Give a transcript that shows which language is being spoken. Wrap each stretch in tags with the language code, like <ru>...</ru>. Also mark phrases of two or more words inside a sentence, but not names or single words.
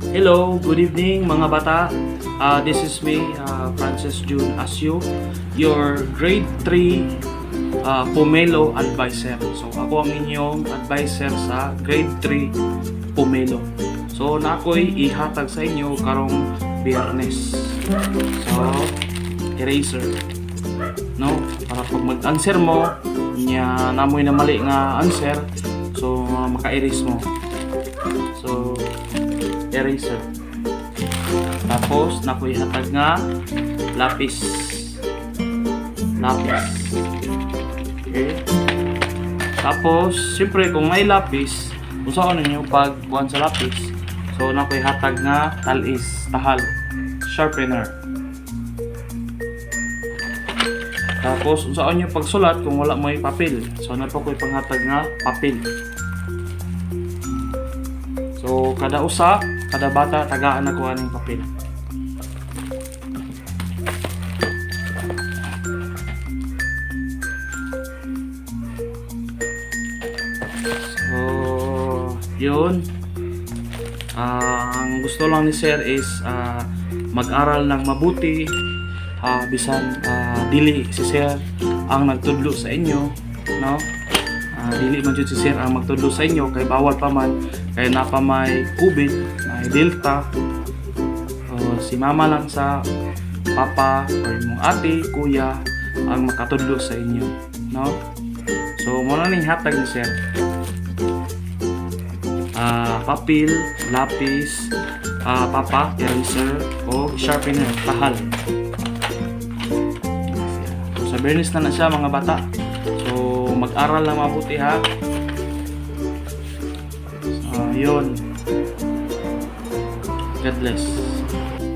<en>Hello, good evening mga bata. This is me, Francis June Asio, your grade 3 Pomelo advisor.</en> <ceb>So ako ang inyong advisor sa grade 3 Pomelo. So na ako'y ihatag sa inyo karong Biyernes. So eraser, no? Para pag</ceb> <en>mag-answer mo</en> <ceb>nya namoy na mali nga answer, so maka-erase mo. So eraser. Tapos nakoy hatag nga lapis. Okay. Tapos siyempre kung may lapis, usaon ninyo pag buwan sa lapis. So nakoy hatag nga talis, tahal, sharpener. Tapos usaon niyo pagsulat kung wala mo papel. So na po koy panghatag nga papel. So kada bata tagaan na kuha ng papel. So yun.</ceb> <tl>Ang gusto lang ni Sir is mag-aral ng mabuti.</tl> <ceb>Bisan dili si Sir ang nagtudlo sa inyo, no? Dili man jud si Sir ang magtudlo sa inyo kay bawal pa man kay napa may COVID, may Delta. Si mama lang sa papa or imong ate, kuya ang makatudlo sa inyo, no? So mo na ning hatag ni Sir. Papel, lapis, papa, eraser o sharpener, tahal. So sa Biyernes na siya mga bata. So</ceb> <tl>mag-aral na mabuti ha. Yun.</tl> <en>God bless.</en>